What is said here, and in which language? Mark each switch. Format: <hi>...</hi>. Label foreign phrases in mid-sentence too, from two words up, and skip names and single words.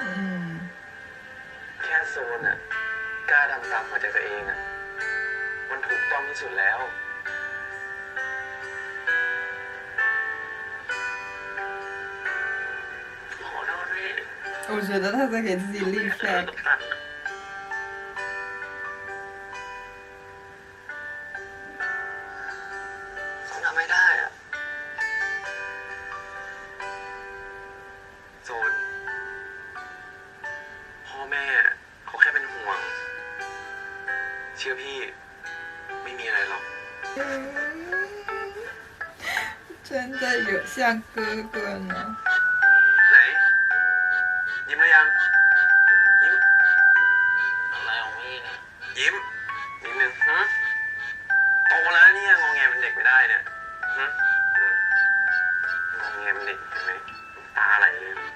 <th>แค่โซนอ่ะกล้าทำตามหัวใจตัวเองอ่ะมันถูกต้องที่สุดแล้วขอโทษพี่</th> <zh>我觉得他在给自己立 flag。</zh> <th>ทำไม่ได้อ่ะโซนพ่อแม่เขาแค่เป็นห่วงเชื่อพี่ไม่มีอะไรหรอก</th> <zh>真的有像哥哥呢。</zh> <th>ไหนยิ้มหรือยังยิ้มอะไรของพี่เนี่ยยิ้มนิดนึงโตแล้วเนี่ยงอแงเป็นเด็กไม่ได้เนี่ยงอแงเป็นเด็กเห็นไหมตาไหลเลย</th>